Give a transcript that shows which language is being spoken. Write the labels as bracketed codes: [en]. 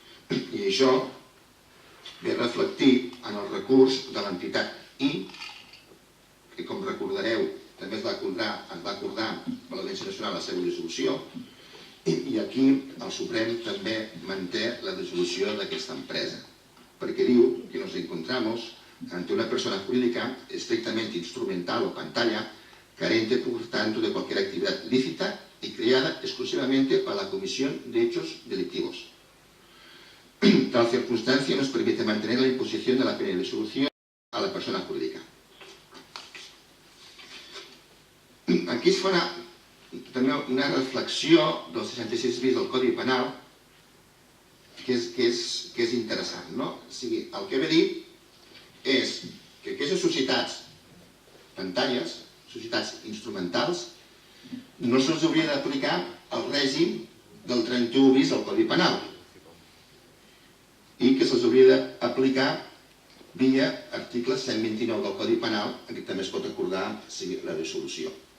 [ca] I això ve reflectit en el recurs de l'entitat I, que com recordareu també es va acordar per l'Audiència Nacional la seva dissolució, i aquí el Suprem també manté la dissolució d'aquesta empresa, perquè diu que [es] nos encontramos ante una persona jurídica estrictamente instrumental o pantalla, carente por tanto de cualquier actividad lícita y creada exclusivamente para la comisión de hechos delictivos. Tal circunstancia nos permite mantener la imposición de la pena de disolución a la persona jurídica. [ca] Aquí es fa també una reflexió del 66 bis del Codi Penal que és interessant. O sigui, el que ve a dir és que aquestes societats pantalles, societats instrumentals, no se'ls hauria d'aplicar el règim del 31 bis del Codi Penal i que se'ls hauria d'aplicar via article 129 del Codi Penal, en què també es pot acordar la dissolució.